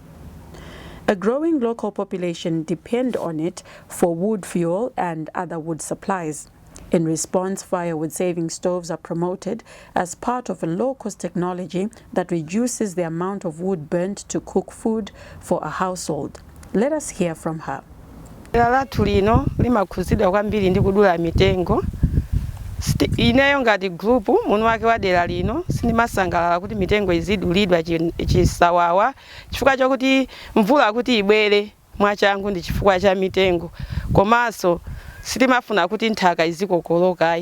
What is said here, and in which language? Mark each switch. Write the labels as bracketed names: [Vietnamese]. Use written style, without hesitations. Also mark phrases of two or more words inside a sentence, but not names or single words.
[English] A growing local population depend on it for wood fuel and other wood supplies. In response, firewood-saving stoves are promoted as part of a low-cost technology that reduces the amount of wood burnt to cook food for a household. Let us hear from her. [Nyanja] Ineyo ngati group muno wake wadera lino sinimasangalala kuti mitengo izidulidwa chisawawa chifukwa chokuti mvula kuti ibwere mwachangu ndi chifukwa cha mitengo, komanso sitimafuna kuti nthaka izikokolokai.